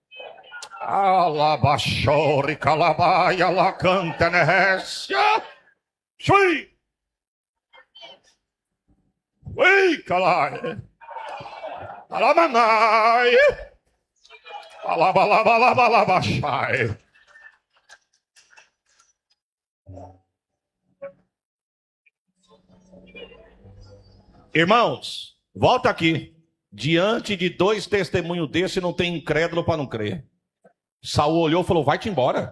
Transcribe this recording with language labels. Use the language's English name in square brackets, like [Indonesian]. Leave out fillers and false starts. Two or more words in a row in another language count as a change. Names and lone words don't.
[Portuguese] Alabachore, calabai, alacanta, nehécia. Shui. Ei, calai. Alamanai. Alabalabalabalabaxai. Irmãos, volta aqui. Diante de dois testemunhos desse, não tem incrédulo para não crer. Saul olhou e falou, vai-te embora.